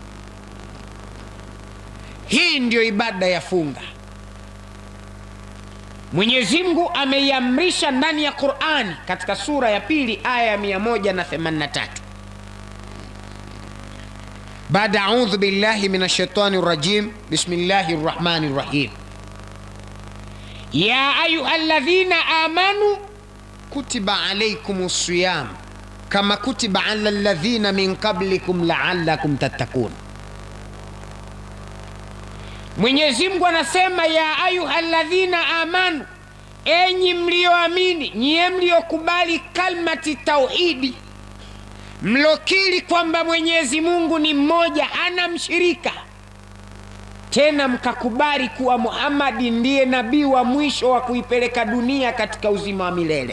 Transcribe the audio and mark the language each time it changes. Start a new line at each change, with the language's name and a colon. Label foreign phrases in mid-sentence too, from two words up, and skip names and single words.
Swahili: Hii ndio ibada ya funga. Mwenyezi Mungu ameiamrisha ndani ya Qur'ani katika sura ya 2 aya ya 183.
Arabic: Baada أعوذ بالله من الشيطان الرجيم، بسم الله الرحمن الرحيم. يا أيها الذين آمنوا كتب عليكم الصيام كما كتب على الذين من قبلكم لعلكم تتقون.
Swahili: Mwenyezi Mungu anasema
Arabic: يا أيها الذين آمنوا,
Swahili: enyi mlioamini, nyie mliokubali
Arabic: كلمة التوحيد,
Swahili: mlokiri kwamba Mwenyezi Mungu ni mmoja, hana mshirika, tena mkakubali kuwa Muhammad ndiye nabii wa mwisho wa kuipeleka dunia katika uzima wa milele.